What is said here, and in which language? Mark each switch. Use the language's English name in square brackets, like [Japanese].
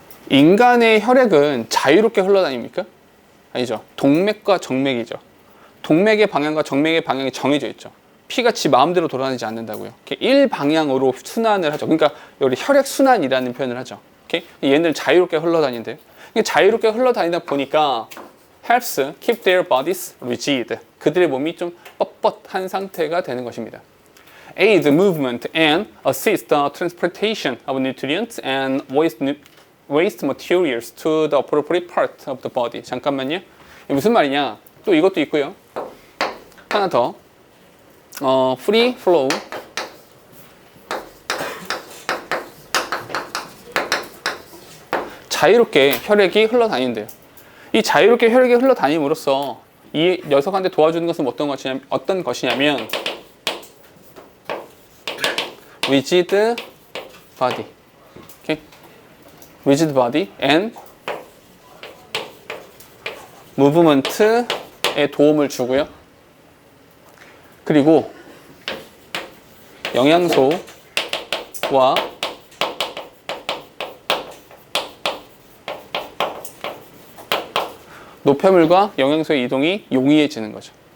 [Korean] 인간의 혈액은 자유롭게 흘러다닙니까? 아니죠. 동맥과 정맥이죠. 동맥의 방향과 정맥의 방향이 정해져 있죠. 피가 지 마음대로 돌아다니지 않는다고요. 일방향으로 순환을 하죠. 그러니까 여기 혈액 순환이라는 표현을 하죠. 얘네들 자유롭게 흘러다닌대요. 자유롭게 흘러다니다 보니까 [English] helps keep their bodies rigid. [Korean] 그들의 몸이 좀 뻣뻣한 상태가 되는 것입니다. [English] aid movement and assist the transportation of nutrients and waste materials to the appropriate part of the body. [Korean] 잠깐만요. 이게 무슨 말이냐? 또 이것도 있고요. 하나 더. free flow. 자유롭게 혈액이 흘러다닌대요. 이 자유롭게 혈액이 흘러다님으로써 이 녀석한테 도와주는 것은 어떤 것이냐면 [English] rigid body, okay? rigid body and movement에 [Korean] 도움을 주고요. 그리고 영양소와 노폐물과 영양소의 이동이 용이해지는 거죠.